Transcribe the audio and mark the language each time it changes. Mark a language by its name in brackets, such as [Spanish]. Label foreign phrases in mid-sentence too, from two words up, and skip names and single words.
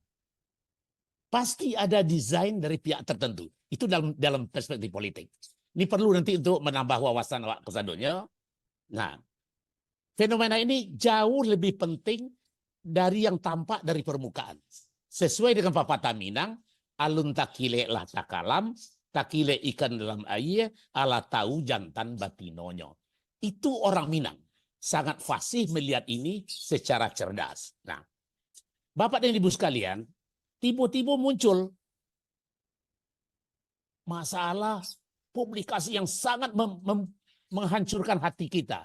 [Indonesian] Pasti ada desain dari pihak tertentu. Itu dalam perspektif politik. Ini perlu nanti untuk menambah wawasan kesadunya. Nah, fenomena ini jauh lebih penting dari yang tampak dari permukaan. [Minangkabau] Sesuai dengan pepatah Minang, alun takile lah takalam, takile ikan dalam air, ala tahu jantan batinonyo. [Indonesian] Itu orang Minang. Sangat fasih melihat ini secara cerdas. Nah, Bapak dan Ibu sekalian, tiba-tiba muncul masalah publikasi yang sangat menghancurkan hati kita.